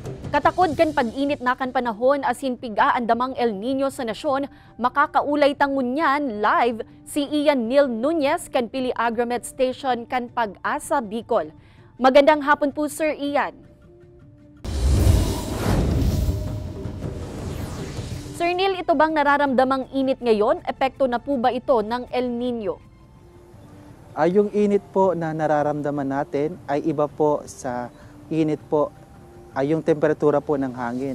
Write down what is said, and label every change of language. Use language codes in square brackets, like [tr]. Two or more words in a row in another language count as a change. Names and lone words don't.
[bik] Katakod kan pag-init na kan panahon asin piga andamang El Nino sa nasyon, makakaulay tangunyan live si Ian Neil Nunez kan Pili Agromet Station kan Pag-asa, Bicol. [tl] Magandang hapon po, Sir Ian. Sir Neil, ito bang nararamdamang init ngayon? Epekto na po ba ito ng El Nino? Yung init po na nararamdaman natin ay iba po sa init po yung temperatura po ng hangin.